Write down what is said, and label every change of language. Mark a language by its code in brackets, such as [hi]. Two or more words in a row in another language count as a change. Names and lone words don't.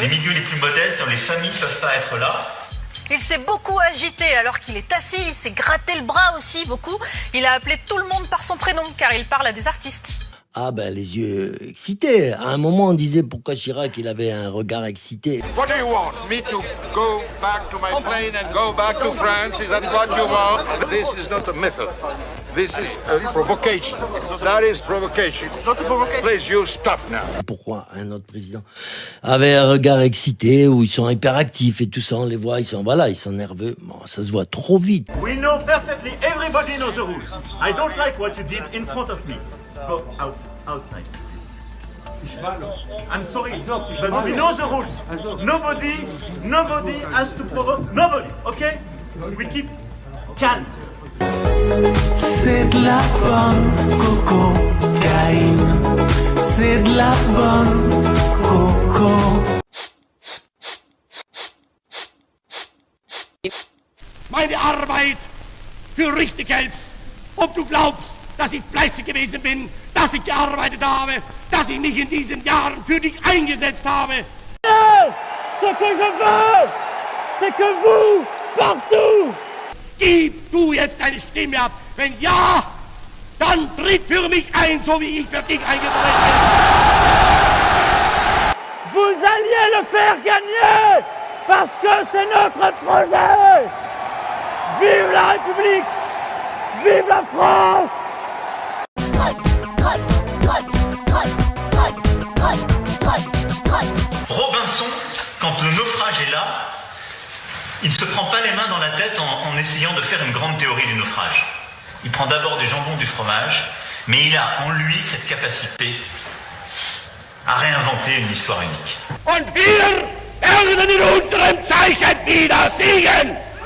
[fr] les milieux les plus modestes, dans les familles qui ne peuvent pas être là. Il s'est beaucoup agité alors qu'il est assis, il s'est gratté le bras aussi beaucoup. Il a appelé tout le monde par son prénom car il parle à des artistes. Ah ben les yeux excités. À un moment on disait pourquoi Chirac il avait un regard excité. [en] What do you want? Me to go back to my plane and go back to France? Is that what you want? This is not a method. This is a provocation. That is provocation. It's not a provocation. Please, you stop now. [fr] Pourquoi un autre président avait un regard excité où ils sont hyperactifs et tout ça, on les voit, ils sont nerveux. Bon, ça se voit trop vite. [en] We know perfectly, everybody knows the rules. I don't like what you did in front of me. Go outside. I'm sorry, but we know the rules. Nobody has to provoke nobody, okay? We keep calm. [fr] C'est de la bonne cocaïne. C'est de la bonne coco. [de] Meine Arbeit für richtig hältst. Ob du glaubst, dass ich fleißig gewesen bin, dass ich gearbeitet habe, dass ich mich in diesen Jahren für dich eingesetzt habe. [fr] Ce que je veux, c'est que vous, partout, [de] Gib du jetzt deine Stimme ab. Wenn ja, dann tritt für mich ein, so wie ich für dich eingetreten bin. [fr] vous alliez le faire gagner, parce que c'est notre projet. Vive la République, vive la France. Robinson, quand le naufrage est là, il ne se prend pas les mains dans la tête en essayant de faire une grande théorie du naufrage. Il prend d'abord du jambon, du fromage, mais il a en lui cette capacité à réinventer une histoire unique. [de] Und wir werden in unserem Zeichen wieder siegen!